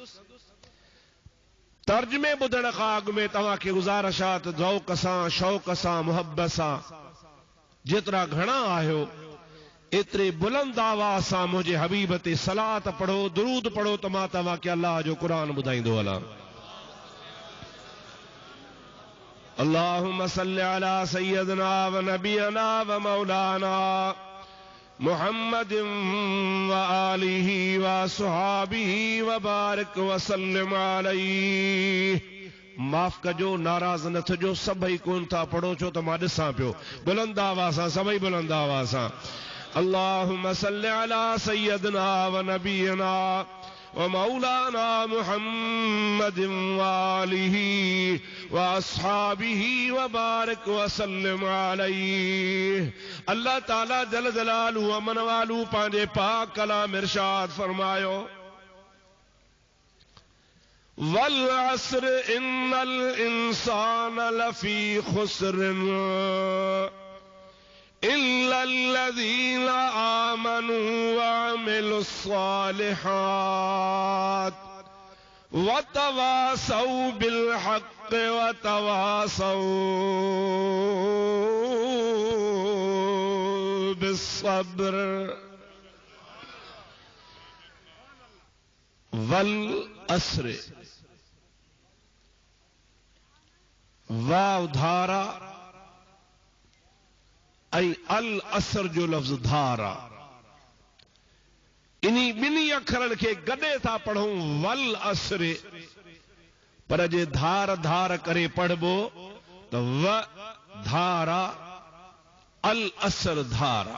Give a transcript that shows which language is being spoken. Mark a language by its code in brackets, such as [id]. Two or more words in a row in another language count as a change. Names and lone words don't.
[sd] तर्जुमे ॿुधण खां अॻु में तव्हां खे गुज़ारिश आहे त ज़ौक़ सां, शौक़ सां, मुहबत सां जेतिरा घणा आहियो एतिरे बुलंद आवाज़ सां मुंहिंजे हबीब ते सलात पढ़ो, दुरूद पढ़ो त मां तव्हां खे अल्लाह जो क़ुरान ॿुधाईंदो हलां। [ar] اللهم صل على سيدنا ونبينا ومولانا محمد وآله وصحبه وبارك وسلم عليه. [sd] माफ़ कजो, नाराज़ न थिजो, सभई कोन था पढ़ो छो त मां ॾिसां पियो। बुलंद आवाज़ सां, सभई बुलंद आवाज़ सां। [ar] اللهم صل على سيدنا ونبينا ومولانا محمد وآله وأصحابه وبارك وسلم عليه. [sd] अल्लाह ताला जल जलालहू अमन वालू पंहिंजे पाक कलाम इरशाद फरमायो, [ar] والعصر إن الإنسان لفي خسر إلا الذين آمنوا وعملوا الصالحات وتواصوا بالحق وتواصوا بالصبر. والعصر, [sd] वाव धारा ऐं [ar] العصر [sd] जो लफ्ज़ धारा, इन्ही ॿिन्ही अखरनि खे गॾे था पढ़ूं [ar] والعصر, [sd] पर जे धार धार करे पढ़बो त व धारा [ar] العصر [sd] धारा।